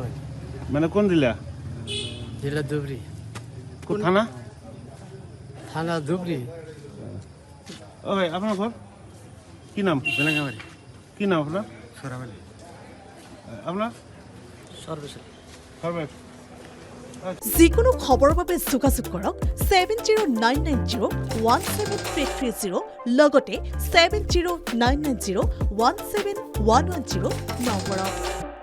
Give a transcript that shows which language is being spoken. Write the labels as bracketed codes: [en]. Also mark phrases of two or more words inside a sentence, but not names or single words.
[bn] মানে কোন জেলা? জেলা ধুবড়ি, থানা? থানা ধুবড়ি। ও ভাই আপনার ঘর কি নাম? বেলাঙ্গাবাড়ি। কি নাম আপনার? সরাবালি। আপনার সর্বেশ্বর। সর্বেশ। [as] যিকোনো খবৰৰ বাবে যোগাযোগ কৰক 7099017330 লগতে 7099017110 নম্বৰত।